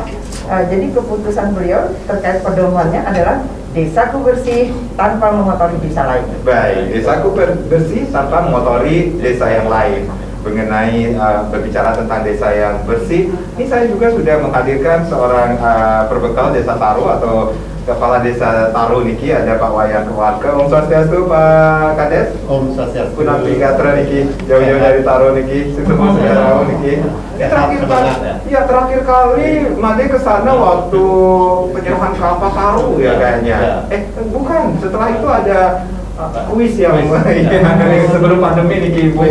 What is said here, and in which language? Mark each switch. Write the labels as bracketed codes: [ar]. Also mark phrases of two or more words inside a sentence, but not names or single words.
[id] Jadi keputusan beliau terkait pedomannya adalah desaku bersih tanpa mengotori desa lain. Baik, desaku bersih tanpa mengotori desa yang lain. Mengenai berbicara tentang desa yang bersih, ini saya juga sudah menghadirkan seorang perbekal desa Taro atau Kepala Desa Taro niki, ada Pak Wayan Warga. [sa] Om Swastiastu [id] Pak Kades. [sa] Om Swastiastu. [ban] Kunampi Gatra niki, [id] jauh-jauh dari Taro niki, semua saudara niki. Terakhir kali Made ke sana waktu penyerahan kelapa Taro ya kayaknya. Bukan, setelah itu ada kuis yang sebelum pandemi niki Ibu.